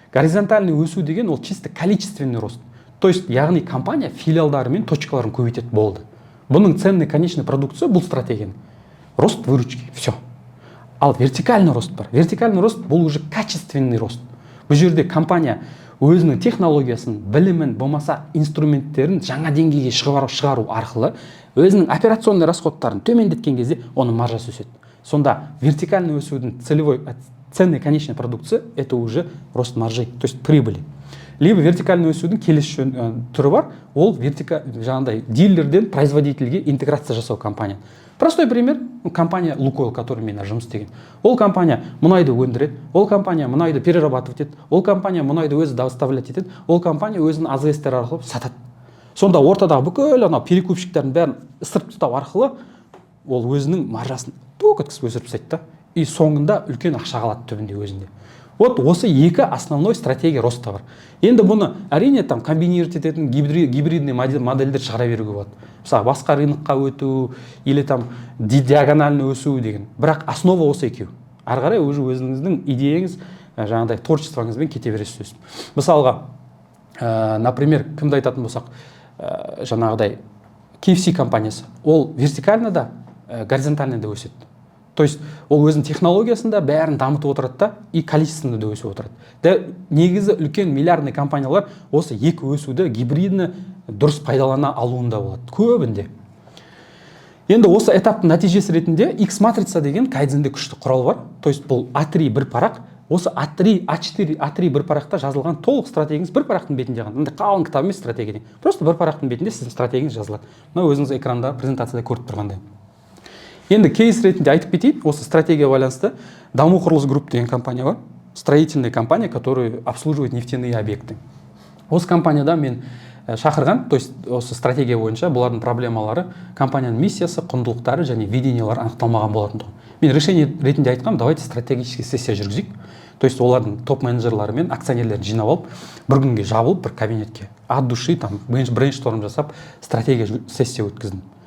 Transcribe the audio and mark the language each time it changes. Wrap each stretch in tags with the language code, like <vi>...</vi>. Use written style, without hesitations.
<kk>Горизонтальный өсу деген ол</kk> <ru>чисто количественный рост.</ru> <kk>То есть яғни компания филиалдары мен точкаларын көбейтеді, болды.</kk> <ru>Бұның ценный конечный продукция</ru> <kk>бұл стратегияның.</kk> <ru>Рост выручки, все.</ru> <kk>Ал</kk> <ru>вертикальный рост бар. Вертикальный рост бұл уже качественный рост.</ru> <kk>Бұл жерде компания өзінің технологиясын, білімін, болмаса инструменттерін жаңа деңгейге шығару арқылы өзінің операционный расходтарын төмендеткен кезде оның маржасы өседі. Сонда вертикальный өсудің</kk> <ru>ценный конечная продукция это уже рост маржи, то есть прибыли.</ru> <kk>Либо вертикальный өсудің келесі түрі бар, ол жаңағыдай дилерден производительге интеграция жасау компания.</kk> <ru>Простой пример, компания Лукойл, который</ru> <kk>мен жұмыс істеген. Ол компания мұнайды өндіреді, ол компания мұнайды перерабатывать етеді, ол компания мұнайды өзі доставлять етеді, ол компания өзінің АЗС-тер арқылы сатады. Сонда ортадағы бүкіл анау перекупщиктердің бәрін ысырып тастау арқылы ол өзінің маржасын өткізіп өсіріп тастайды да. И соңында үлкен ақша қалады түбінде өзінде. Вот осы екі основной стратегия роста бар. Енді бұны әрине там комбинировать ететін гибридный модельдер шығара беруге болады. Мысалы басқа рынокқа өту или там диагональный өсу деген. Бірақ основа осы екеу.</kk> <ru>Ары қарай уже</ru> <kk>өзіңіздің идеяңыз, жаңағыдай творчествоңызбен кете бересіз. Мысалға,</kk> <ru>например,</ru> <kk>кімді айтатын болсақ, жаңағыдай KFC компаниясы. Ол вертикально да, горизонтально да өседі. То есть ол өзінің технологиясында бәрін дамытып отырады да, и количественно да өсіп отырады. Да, негізі үлкен миллиардный компаниялар осы екі өсуді гибридні дұрыс пайдалана алуында болады. Көбінде. Енді осы этаптың нәтижесі ретінде X-матрица деген кайдзенде күшті құрал бар.</kk> <ru>То есть</ru> <kk>бұл A3 бір парақ, осы A3, A4, A3 бір парақта жазылған толық стратегияңыз бір парақтың бетінде қалған. Енді қалың кітап емес стратегия. Просто бір парақтың бетінде сіздің стратегияңыз жазылады. Мына өзіңіз экранда презентацияда көріп тұрғандай. Енді кейс ретінде айтып кетейін, осы стратегия байланысты Даму құрылыс групп деген компания бар.</kk> <ru>Строительная компания, которая обслуживает нефтяные объекты.</ru> <kk>Осы компанияда мен шақырған, то есть осы стратегия бойынша бұлардың проблемалары, компанияның миссиясы, құндылықтары және видениялары анықталмаған болатын тұғын. Мен решение ретінде айтқам,</kk> <ru>давайте стратегический сессия</ru> <kk>жүргізейік. То есть олардың топ менеджерлары мен акционерлерін жинап алып, бір күнге жабылып, бір кабинетке</kk> <ru>от души там брейншторм</ru> <kk>жасап, стратегия сессия өткіздім.</kk>